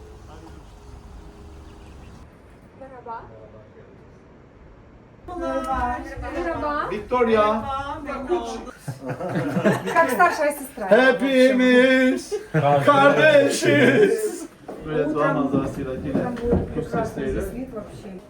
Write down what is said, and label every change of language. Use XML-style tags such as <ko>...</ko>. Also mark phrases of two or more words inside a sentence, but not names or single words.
<tr>Merhaba. Victoria.</tr> <ru>Как старшая сестра.</ru> <tr>Hepimiz kardeşiz. Böyle doğa manzarasıyla yine kuş sesleriyle.</tr> <ru>Вид вообще.</ru>